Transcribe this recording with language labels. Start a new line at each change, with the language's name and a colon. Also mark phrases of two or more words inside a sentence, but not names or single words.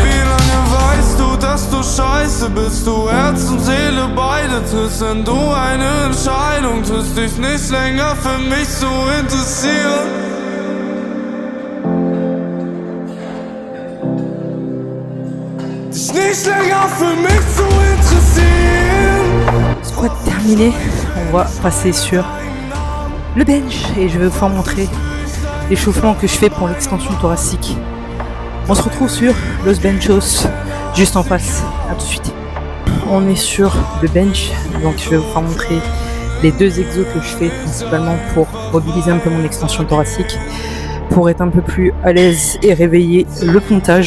German: Wie lange weißt du, dass du scheiße bist, du Herz und Seele beide triffst, wenn du eine Entscheidung triffst, dich nicht länger für mich zu interessieren. Dich nicht länger für mich zu interessieren.
French: Squat terminé, on va passer sur le bench et je vais vous faire montrer l'échauffement que je fais pour l'extension thoracique. On se retrouve sur Los Benchos, juste en face. À tout de suite. On est sur le bench, donc je vais vous faire montrer les 2 exos que je fais principalement pour mobiliser un peu mon extension thoracique, pour être un peu plus à l'aise et réveiller le pontage.